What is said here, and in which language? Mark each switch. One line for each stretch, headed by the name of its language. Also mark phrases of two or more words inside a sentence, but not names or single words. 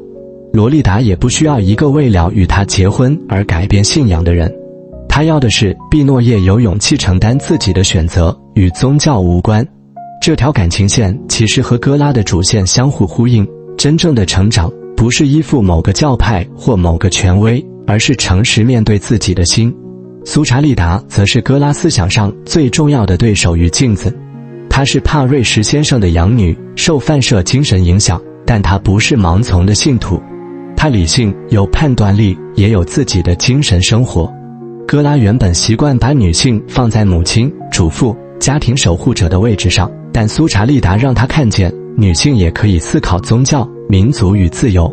Chinese: 羅麗達也不需要一個為了與他結婚而改變信仰的人，他要的是畢諾葉有勇氣承擔自己的選擇，與宗教無關。這條感情線其實和哥拉的主線相互呼應，真正的成長不是依附某個教派或某個權威，而是誠實面對自己的心。蘇查利達則是哥拉思想上最重要的对手與鏡子。她是帕瑞什先生的养女，受泛社精神影響，但她不是盲從的信徒。她理性，有判斷力，也有自己的精神生活。哥拉原本習慣把女性放在母親、主婦、家庭守護者的位置上，但蘇查利達讓她看見，女性也可以思考宗教、民族與自由。